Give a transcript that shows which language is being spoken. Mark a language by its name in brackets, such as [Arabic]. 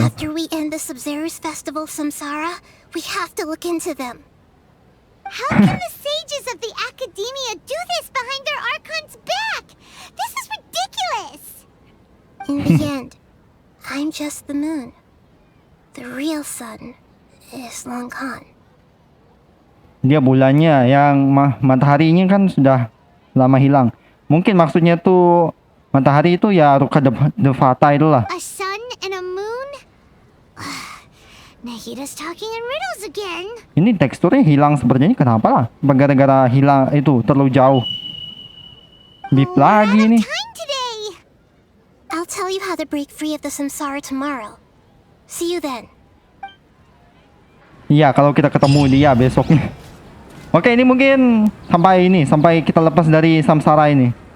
[English] After we end the Sub-Zero's festival, Samsara, we have to look into them. How can the sages of the Academia do this behind their Archon's back? This is ridiculous! In the end, I'm just the moon. The real sun is long gone. [Indonesian] Dia bulannya, yang mataharinya kan sudah lama hilang. Mungkin maksudnya tuh matahari itu ya Ruka the Fata itulah. [English] A sun and a moon? Nahida's talking in riddles again. [Indonesian] Ini teksturnya hilang sepertinya, kenapa lah? Gara-gara hilang itu terlalu jauh. Beep lagi nih. [English] Time today. I'll tell you how to break free of the samsara tomorrow. See you then. [Indonesian] Iya, kalau kita ketemu dia besoknya. Oke, ini mungkin sampai kita lepas dari samsara ini.